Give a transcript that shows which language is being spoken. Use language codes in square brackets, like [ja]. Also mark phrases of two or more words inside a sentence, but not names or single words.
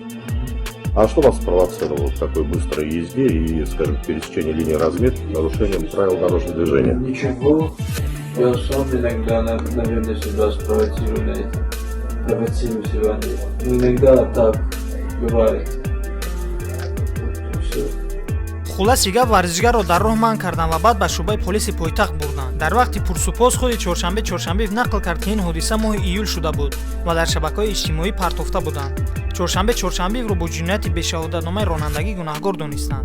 [ru] А что вас спровоцировало в такой быстрой езде и, скажем, пересечении линии разметки нарушением правил дорожного движения? Ничего, я сам иногда, наверное, себя спровоцирую на это. Провоцирую себя на это. Но иногда так бывает. Все. [tg] хуласи гап варзишгарро дар роҳ манъ кардан ва баъд ба шӯъбаи полиси пойтахт бурданд. дар вақти пурсупоз худи чоршанбеев нақл кард ки ин ҳодиса моҳи июл шуда буд ва дар шабакаҳои иҷтимоӣ партофта буданд. чоршанбеевро бо ҷинояти бешаҳодатномаи ронандагӣ гунаҳгор донистанд.